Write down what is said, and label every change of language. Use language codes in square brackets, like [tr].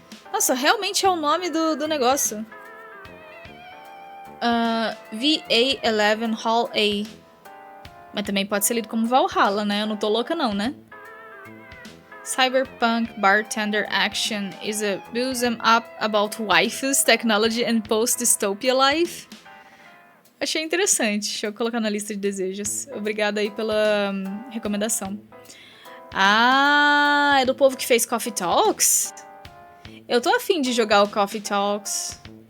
[pt] Nossa, realmente é o nome do negócio. VA11 Hall A. Mas também pode ser lido como Valhalla, né? Eu não tô louca não, né? [en] Cyberpunk Bartender Action is a beat 'em up about waifus, technology and post-dystopia life. [pt] Achei interessante. Deixa eu colocar na lista de desejos. Obrigada aí pela recomendação. Ah, é do povo que fez Coffee Talks? Eu tô afim de jogar o Coffee Talks.